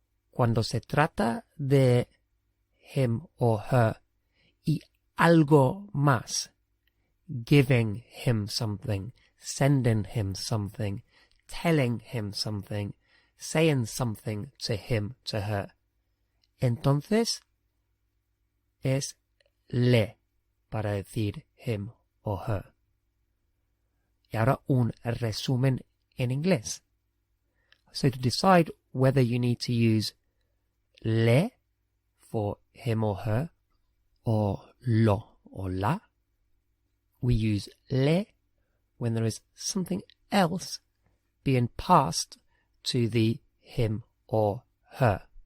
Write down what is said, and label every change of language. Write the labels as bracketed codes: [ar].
[es] Cuando se trata de [en] him o her [es] y algo más, [en] giving him something, sending him something, telling him something, saying something to him, to her, [es] entonces es le para decir [en] him o her. [es] Y ahora un resumen en inglés. [en] So to decide whether you need to use le for him or her, or lo or la, we use le when there is something else being passed to the him or her.